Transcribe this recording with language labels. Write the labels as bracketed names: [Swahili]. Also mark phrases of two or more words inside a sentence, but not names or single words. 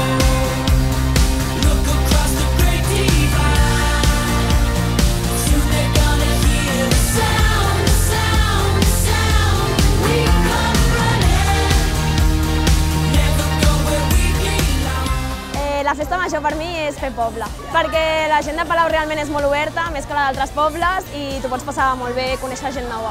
[English] Look across the great divide. Soon they're gonna hear the sound, the sound, the sound. We come running, never go where we belong. [Catalan] La festa major per mi és fer poble, perquè la gent de Palau realment és molt oberta, més que la d'altres pobles, i t'ho pots passar molt bé, conèixer gent nova.